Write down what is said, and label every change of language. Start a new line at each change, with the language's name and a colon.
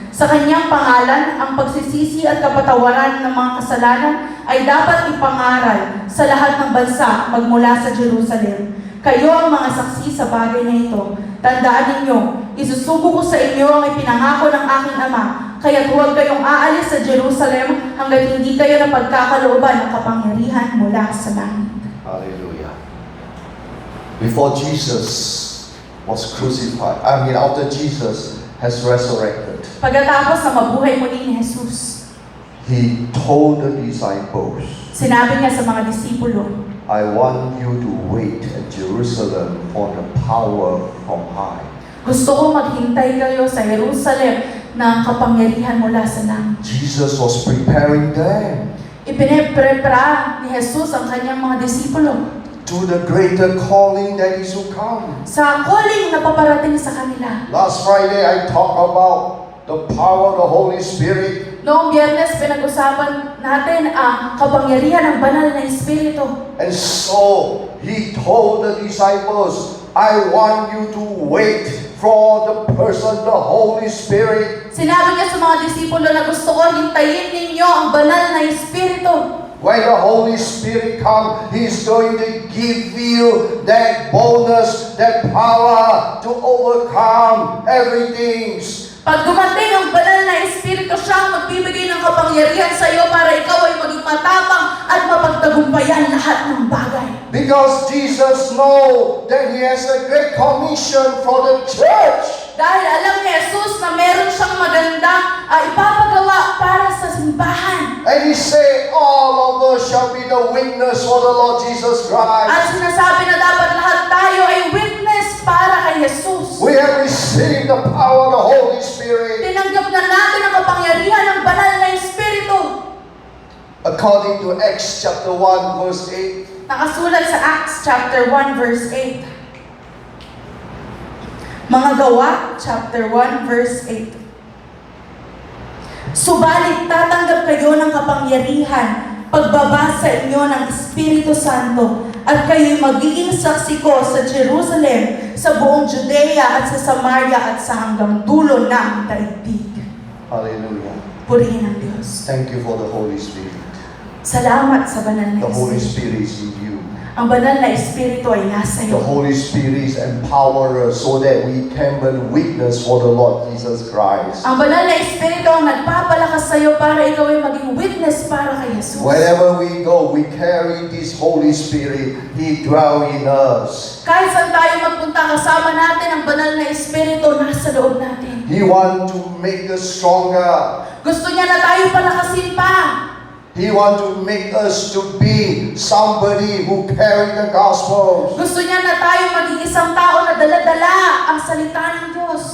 Filipino: Sa kanyang pangalan, ang pagsisisi at kapatawaran ng mga kasalanan ay dapat ipangaral sa lahat ng bansa magmula sa Jerusalem. Kayo ang mga saksi sa bagay na ito. Tandaan ninyo, isusugo ko sa inyo ang ipinangako ng aking Ama, kaya't huwag kayong aalis sa Jerusalem hanggat hindi kayo napagkakalooban ng kapangyarihan mula sa langit.
English: Hallelujah. Before Jesus was crucified, after Jesus has resurrected,
Filipino: Pagkatapos na mabuhay muli ni Jesus,
English: he told the disciples,
Filipino: sinabi niya sa mga disipulo,
English: I want you to wait at Jerusalem for the power from high.
Filipino: gusto ko maghintay kayo sa Jerusalem ng kapangyarihan mula sa langit.
English: Jesus was preparing them
Filipino: Ipinaprepara ni Jesus ang kanyang mga disipulo
English: to the greater calling that is to come.
Filipino: sa calling na paparating sa kanila.
English: Last Friday, I talked about the power of the Holy Spirit.
Filipino: Noong Biyernes, pinag-usapan natin ang kapangyarihan ng banal na Espiritu.
English: And so, he told the disciples, I want you to wait for the person, the Holy Spirit.
Filipino: Sinabi niya sa mga disipulo na gusto ko hintayin ninyo ang banal na Espiritu.
English: When the Holy Spirit comes, He's going to give you that boldness, that power to overcome everything.
Filipino: Pag dumating ang banal na Espiritu, siya ang magbibigay ng kapangyarihan sa iyo para ikaw ay maging matapang at mapagtagumpayan lahat ng bagay.
English: Because Jesus knows that He has a great commission for the church.
Filipino: Dahil alam ni Jesus na meron siyang magandang ipapagawa para sa simbahan.
English: And He said, all of us shall be the witness for the Lord Jesus Christ.
Filipino: At sinasabi na dapat lahat tayo ay witness para kay Jesus.
English: We have received the power of the Holy Spirit.
Filipino: Tinanggap na natin ang kapangyarihan ng banal na Espiritu.
English: According to Acts chapter 1 verse 8,
Filipino: Nakasulat sa Acts chapter 1 verse 8. Mga Gawa chapter 1 verse 8. Subalit tatanggap kayo ng kapangyarihan pagbaba sa inyo ng Espiritu Santo at kayo'y magiging saksi ko sa Jerusalem, sa buong Judea at sa Samaria at sa hanggang dulo ng daigdig.
English: hallelujah.
Filipino: Purihin ang Diyos.
English: Thank you for the Holy Spirit.
Filipino: Salamat sa banal na
English: The Holy
Filipino: Espiritu.
English: Spirit is in you.
Filipino: Ang banal na Espiritu ay nasa
English: The
Filipino: iyo.
English: Holy Spirit empower us so that we can be witness for the Lord Jesus Christ.
Filipino: Ang banal na Espiritu ang nagpapalakas sa iyo para ikaw ay maging witness para kay Jesus.
English: Wherever we go, we carry this Holy Spirit. He dwells in us.
Filipino: Kahit saan tayo magpunta, kasama natin ang banal na Espiritu nasa loob natin.
English: He wants to make us stronger.
Filipino: Gusto niya na tayo palakasin pa.
English: He wants to make us to be somebody who carry the gospel.
Filipino: Gusto niya na tayo maging isang tao na dala-dala ang salita ng Diyos.